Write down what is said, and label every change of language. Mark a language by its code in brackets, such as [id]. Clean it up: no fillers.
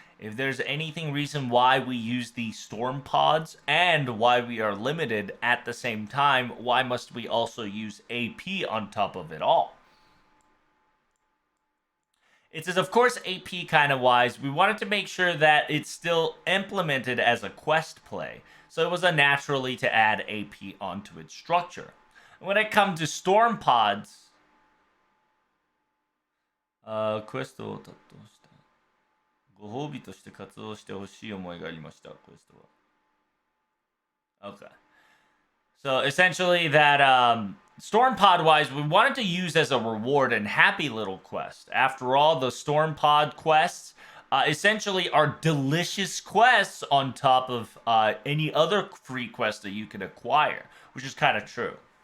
[en] If there's anything reason why we use the storm pods and why we are limited at the same time, why must we also use AP on top of it all? It says, of course, AP kind of wise, we wanted to make sure that it's still implemented as a quest play, so it was a naturally to add AP onto its structure. When it comes to storm pods, [ja] quest を担当したご褒美として活動してほしい思いがありました、クエストは。 [en] Okay. So essentially, that Storm Pod wise, we wanted to use as a reward and happy little quest. After all, the Storm Pod quests essentially are delicious quests on top of any other free quest that you can acquire, which is kind of true.